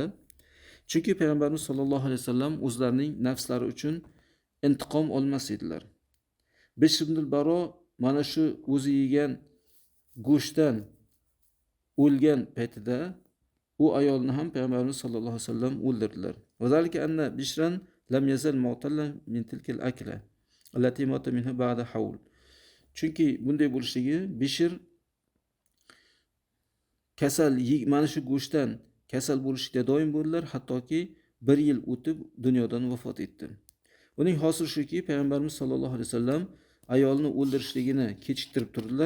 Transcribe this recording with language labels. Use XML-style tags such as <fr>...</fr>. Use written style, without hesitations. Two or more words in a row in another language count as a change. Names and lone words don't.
<uz>Chunki Payg'ambarimiz</uz> <ar>صلى الله عليه وسلم</ar> <uz>o'zlarining nafslari uchun intiqom olmas edilar. Bishr ibn al-Baro mana shu o'zi yegan go'shtdan o'lgan paytida u ayolni ham Payg'ambarimiz</uz> <ar>صلى الله عليه وسلم</ar> <uz>o'ldirdilar.</uz> <ar>وذلك أن بشرا لم يزل معتلا من تلك الأكلة التي مات منها بعد حول.</ar> <uz>Chunki bunday bo'lishligi Bishr kasal mana shu go'shtdan kasal bo'lishda doim bo'ldilar, hattoki 1 yil o'tib dunyodan vafot etdi. Uning hosil shuki, Payg'ambarimiz</uz> <ar>صلى الله عليه وسلم</ar> <uz>ayolni o'ldirishligini kechiktirib turdilar.</uz>